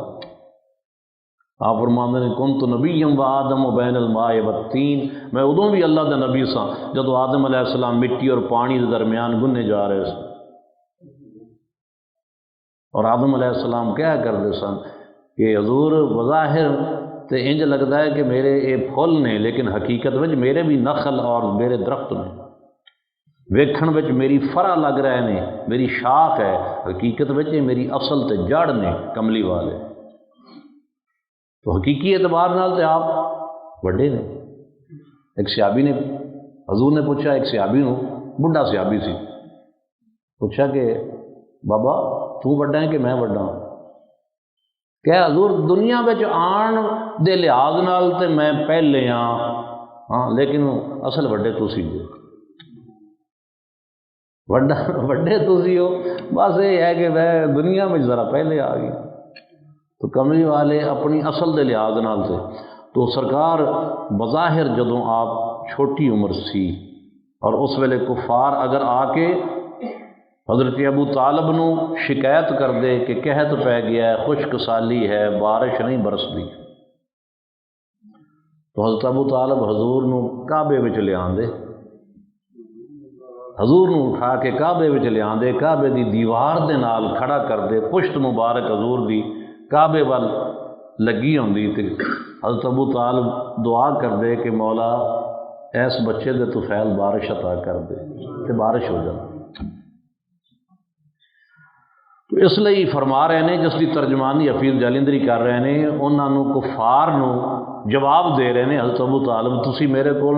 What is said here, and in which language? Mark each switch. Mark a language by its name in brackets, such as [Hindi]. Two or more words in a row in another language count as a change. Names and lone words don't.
[Punjabi] آپ فرماندے نے [Arabic] کنت نبیم و آدم و بین الماء والتین، [Punjabi] میں ادوں بھی اللہ دا نبی سا جدو آدم [Arabic] علیہ السلام [Punjabi] مٹی اور پانی دے درمیان گنے جا رہے سن، اور آدم [Arabic] علیہ السلام [Punjabi] کیا کرتے سن کہ حضور بظاہر تے انج لگتا ہے کہ میرے یہ پھول نے، لیکن حقیقت وچ میرے بھی نخل اور میرے درخت نے، ویکھن وچ میری فرع لگ رہے نے، میری شاخ ہے، حقیقت وچ یہ میری اصل تے جڑ نے کملی والے۔ تو حقیقی اعتبار نال تے آپ بڑے نے۔ [Urdu] ایک صحابی نے، حضور نے پوچھا ایک صحابی نو، بڈھا صحابی سی، پوچھا کہ بابا تو بڑا ہے کہ میں بڑا ہوں؟ [Punjabi] کہ حضور دنیا وچ آن دے لحاظ نال تے میں پہلے ہاں لیکن اصل وڈے تسی جے، وڈے تسی ہو، [Urdu] بس یہ ہے کہ میں دنیا میں ذرا پہلے آ گیا۔ [Punjabi] تو کملی والے اپنی اصل دے لحاظ نال تھے۔ تو سرکار بظاہر جدوں آپ چھوٹی عمر سی، اور اس ویلے کفار اگر آ کے حضرت ابو طالب نو شکایت کر دے کہ قحط پہ گیا ہے، خشک سالی ہے، بارش نہیں برسدی، تو حضرت ابو طالب حضور نو کعبے وچ لے آندے، حضور نو اٹھا کے کعبے وچ لے آندے، کعبے دی دیوار دے نال کھڑا کر دے، پشت مبارک حضور دی کعبے وال لگی ہوندی، تے حضرت ابو طالب دعا کر دے کہ مولا ایس بچے دے تو فیل بارش عطا کر دے، تے بارش ہو جائے۔ [Urdu] تو اس لیے فرما رہے ہیں، جس کی ترجمانی حفیظ جالندری کر رہے ہیں، انہوں نے [Punjabi] کفار نو جواب دے رہے ہیں، حضرت ابو طالب تسی میرے کو